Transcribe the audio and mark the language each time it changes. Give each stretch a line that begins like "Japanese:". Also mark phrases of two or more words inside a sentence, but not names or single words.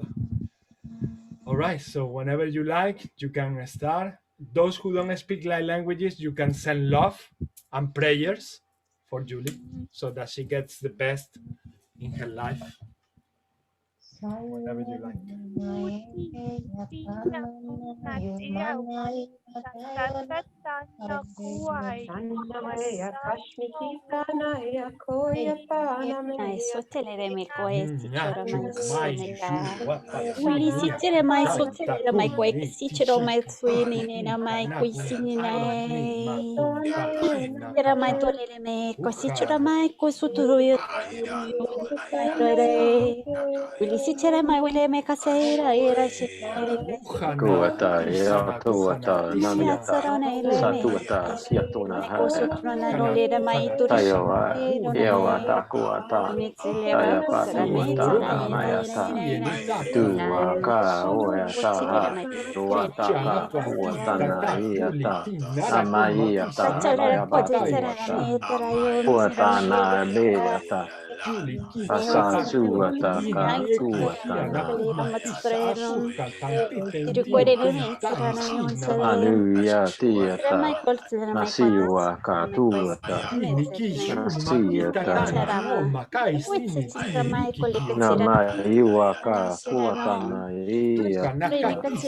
English: All right, so whenever you like, you can start. Those who don't speak light languages, you can send love and prayers for Julie so that she gets the best in her life. Whenever you like. Sotelere mai koesti chora mai suineka. Uli sitere mai sotelere mai koesti chora mai suinina mai kuisinina. Era mai tolere mai kosi chora mai kosuturu yo. Uli si chere mai wile me kaseira ira si Kuata, Yatuata, Namiata, Satuata, Siatuna, na no le da mai tu Tayoa, Yawata, Kuata, Tayapatuata, Namayata, Tuaka, Oeta, Tuataka, Kuatana, Iata, Namayata, Bayabatuata, Kuatana, Beata, Asa, Suata, Kuatana. Anuya tieta, nasiwa katuata, nasieta, namaiwa ka kuatana iata,